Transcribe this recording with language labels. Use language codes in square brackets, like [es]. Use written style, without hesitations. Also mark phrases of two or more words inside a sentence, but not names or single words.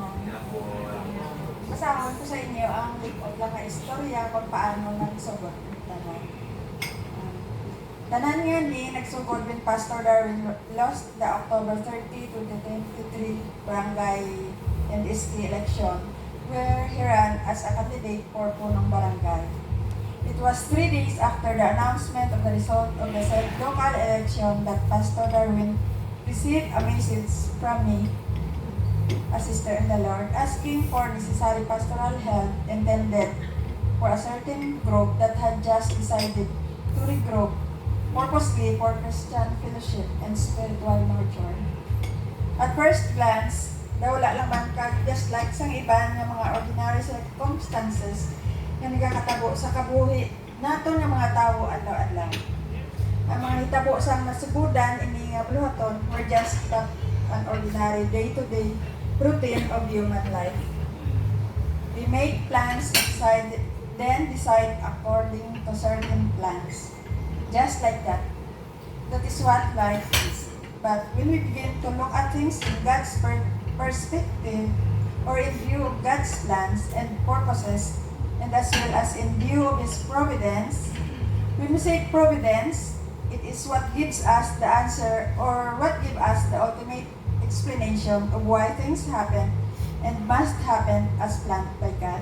[hil] Kasama ko sa inyo ang likod lang nga istorya kung paano nagsugod. Tanan nga ni nagsugod [en] when Pastor Darwin lost the October 30, 2023 barangay and SK election where he ran as a candidate for punong barangay. It was 3 days after the announcement of the result of the said local election that Pastor Darwin received a message from me, a sister in the Lord, asking for necessary pastoral help intended for a certain group that had just decided to regroup purposely for Christian fellowship and spiritual nurture. At first glance, [hil] wala lang man [en] just like [hil] sang iban ng mga [en] ordinary circumstances [hil] na nagkakatabo sa kabuhi nato ng mga tao adlaw-adlaw. Ang mga hitabo sang nasubudan ini nga buluhaton [en] were just an ordinary day-to-day routine of human life. We make plans, then decide according to certain plans. Just like that. That is what life is. But when we begin to look at things in God's perspective, or in view of God's plans and purposes, and as well as in view of His providence, when we say providence, it is what gives us the answer or what gives us the ultimate explanation of why things happen and must happen as planned by God.